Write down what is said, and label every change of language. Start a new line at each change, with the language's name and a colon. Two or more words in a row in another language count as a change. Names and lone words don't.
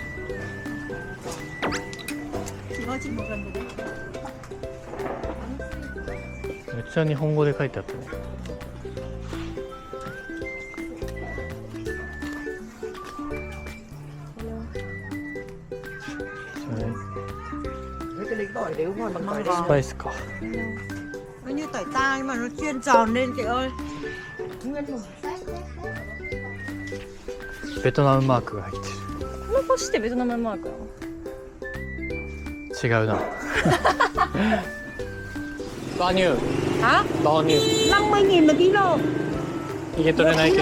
Japanese: めっちゃ日本語で書いてあったね。スパイスか。
Vietnamese: Nó như tỏi ta nhưng mà nó chuyên tròn lên chị ơi.
Japanese: ベトナムマークが入ってこの星ってベトナムマークなの？る。違うな。バニュー。 Hả? バニュー。
Vietnamese: 50.000 một kilo.
Japanese: ヒゲ取れないけど。